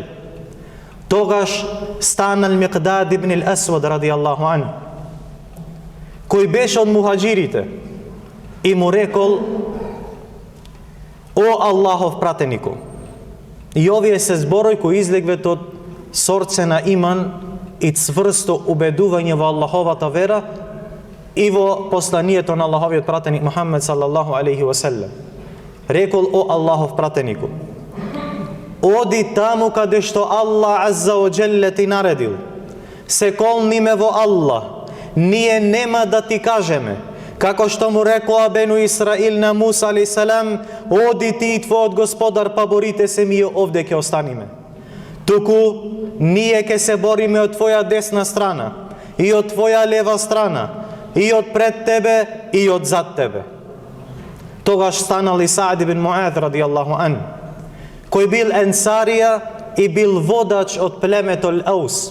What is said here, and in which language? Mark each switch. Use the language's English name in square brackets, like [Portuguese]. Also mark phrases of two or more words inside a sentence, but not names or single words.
[Macedonian] Тогаш станал Миқдад ибн ал-Асвад [Arabic] رضي الله عنه, [Macedonian] кој беше од мухаџирите, и му рекол: о Аллахов пратенику, и овие се зборои кои излегват од сорце на иман и цврсто убедување во Аллаховата вера и во посланието на Аллаховиот пратеник Мухаммед [Arabic] صلى الله عليه وسلم. [Macedonian] Рекол: о Аллахов пратенику, оди таму каде што Аллах Азза ва Джелле ти наредил. Се колниме во Аллах, ние нема да ти кажеме, како што му рекоа Бену Исраил на Муса [Arabic] عليه السلام: [Macedonian] оди ти и твојот господар, па борите се, ние овде ќе останиме. Туку ние ќе се бориме од твоја десна страна и од твоја лева страна, и од пред тебе и од зад тебе. Тогаш станал и Саад ибн Муад [Arabic] رضي الله عنه, [Macedonian] кој бил енсарија и бил водач од племето Аус.